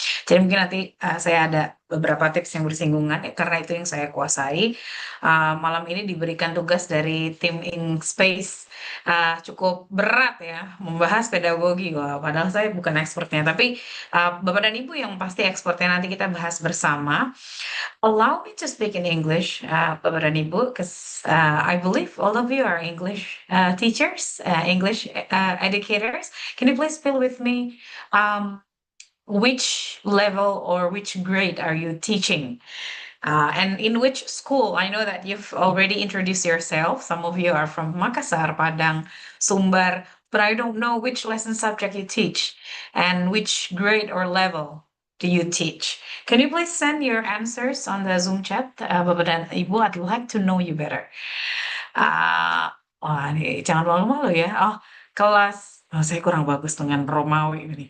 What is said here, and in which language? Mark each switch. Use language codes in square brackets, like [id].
[id] Jadi mungkin nanti saya ada beberapa tips yang bersinggungan ya, karena itu yang saya kuasai. Malam ini diberikan tugas dari tim Ink Space cukup berat ya membahas pedagogi. Wah, padahal saya bukan expertnya, tapi Bapak dan Ibu yang pasti expertnya nanti kita bahas bersama. [en] Allow me to speak in English, [id] Bapak dan Ibu, [en] because I believe all of you are English teachers, English educators. Can you please fill with me? Which level or which grade are you teaching? And in which school? I know that you've already introduced yourself. Some of you are from Makassar, Padang, Sumbar, but I don't know which lesson subject you teach and which grade or level do you teach. Can you please send your answers on the Zoom chat? [id] Bapak dan Ibu, [en] I'd like to know you better. [id] Ah, wah, ini jangan malu-malu ya. Oh, saya kurang bagus dengan Romawi ini.